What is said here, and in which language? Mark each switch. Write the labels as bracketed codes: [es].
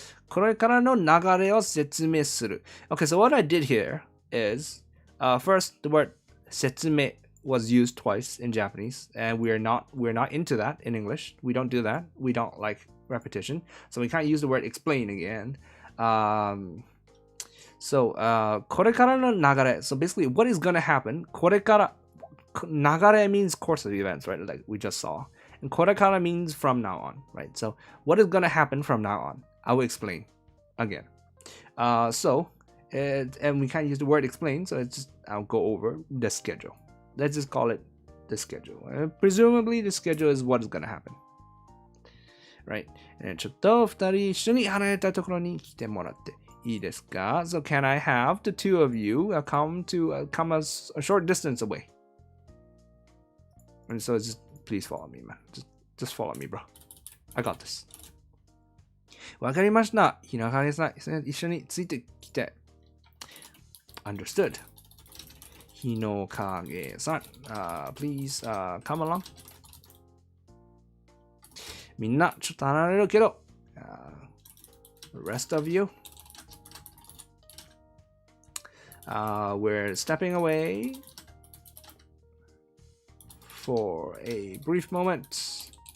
[ja] これからの流れを説明する. [en] Okay, so what I did here is, first the word 説明 was used twice in Japanese, and we're not into that in English. We don't do that. We don't like repetition, so we can't use the word explain again. [ja] So これからの流れ. [en] So basically, what is gonna happen? これから 流れ means course of events, right? Like we just saw. And これから means from now on, right? So what is gonna happen from now on? I will explain again. And we can't use the word explain, so it's just, I'll go over the schedule. Let's just call it the schedule. Presumably the schedule is what is gonna happen. Right? [ja] ちょっと2人一緒に離れたところに来てもらっていいですか? [en] So can I have the two of you come a short distance away? And so just please follow me, man. Just follow me, bro. I got this. [ja] わかりました。日の影さん、一緒についてきて。 [en] Understood. 日の影さん、please come along. [ja] みんなちょっと離れるけど、 [en] the rest of you, we're stepping away for a brief moment.